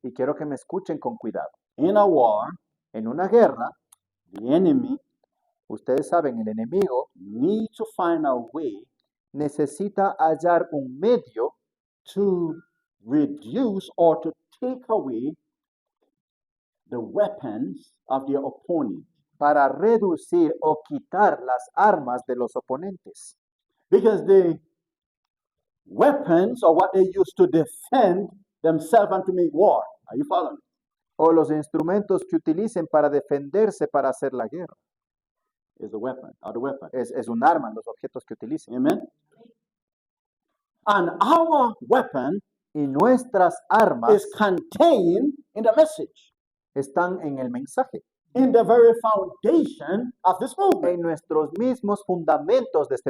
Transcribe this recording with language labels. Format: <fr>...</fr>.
<es>y quiero que me escuchen con cuidado.</es> <en>In a war,</en> <es>En una guerra,</es> <en>the enemy</en> <es>ustedes saben, el enemigo</es> <en>needs to find a way</en> <es>necesita hallar un medio</es> <en>to reduce or to take away the weapons of their opponent.</en> <es>para reducir o quitar las armas de los oponentes.</es> <en>Because the weapons are what they use to defend themselves and to make war. Are you following me?</en> <es>O los instrumentos que utilicen para defenderse para hacer la guerra.</es> <en>Is the weapon, or the weapon.</en> <es>Es un arma, los objetos que utilicen.</es> <en>Amen? And our weapon</en> <es>Y nuestras armas</es> <en>is contained in the message,</en> <es>están en el mensaje,</es> <en>in the very foundation of this movement.</en> <es>en nuestros mismos fundamentos de este</es>